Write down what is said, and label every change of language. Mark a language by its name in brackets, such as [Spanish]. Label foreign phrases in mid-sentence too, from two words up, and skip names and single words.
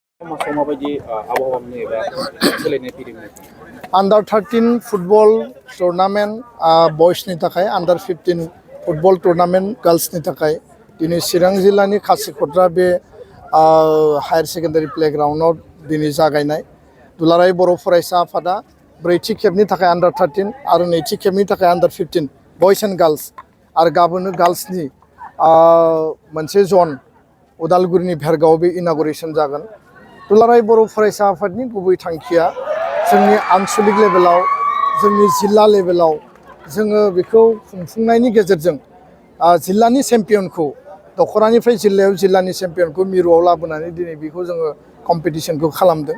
[English] Under 13 football tournament boys [Bodo] ni takai, [English] under 15 football tournament girls [Bodo] ni takai. Dini Sirang Jilla ni Khasikotra be [English] higher secondary playground [Bodo] no dini jagainai. Dularai boro faraisa afada ब्रैथि खेबनि थाखाय under 13 आरो नैथि खेबनि थाखाय under 15 [English] boys and girls [Bodo] आरो गाबोनो girlsनि मोनसे जन उदालगुरिनि भेरगाव बे इनॉग्रेशन जागोन। दुलाराय बर' फरायसा आफादनि गुबै थांखिया जोंनि आनसलिक लेभेलाव जोंनि जिल्ला लेभेलाव जोङो बेखौ खुंफुंनायनि गेजेरजों जिल्लानि चेम्पियनखौ दखरानिफ्राय जिल्लायाव जिल्लानि चेम्पियनखौ मिरुआव लाबोनानै दिनै बेखौ जोङो कम्पिटिशनखौ खालामदों।